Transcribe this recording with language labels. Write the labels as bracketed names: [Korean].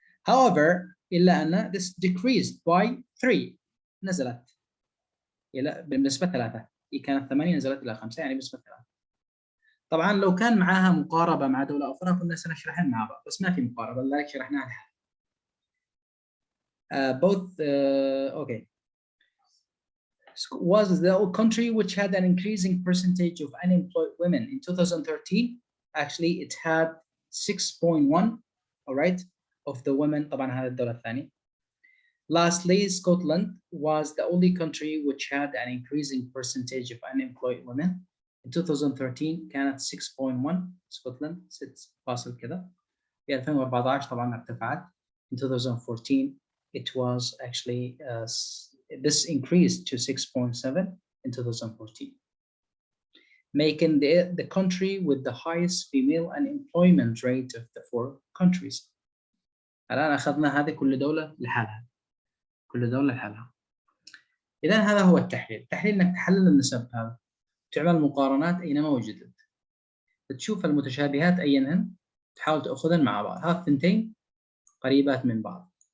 [English] However إلا أن this decreased by 3 نزلت إلى بنسبة 3. [Arabic] هي كانت 8 نزلت إلى 5 يعني بنسبة 3. طبعا لو كان معها مقاربة مع دولة أخرى كنا سنشرحها مع بعض بس ما في مقاربة لذلك شرحناها لها. [English] Both okay was the country which had an increasing percentage of unemployed women in 2013. Actually it had 6.1 all right of the women. [Arabic] طبعا هذا الدولة الثانية. [English] Lastly, Scotland was the only country which had an increasing percentage of unemployed women. In 2013 كانت 6.1 Scotland 6 كذا. [Arabic] في 2014 طبعا ارتفعت. [English] In 2014 it was actually this increased to 6.7 in 2014, making the country with the highest female unemployment rate of the 4 countries. [Arabic] الآن أخذنا هذه كل دولة لحالها. كل دولة لحالها. إذا هذا هو التحليل. التحليل إنك تحلل النسب هذا، تعمل مقارنات أينما وجدت، تشوف المتشابهات أينهن، تحاول تأخذن مع بعض. هذه الثنتين قريبات من بعض.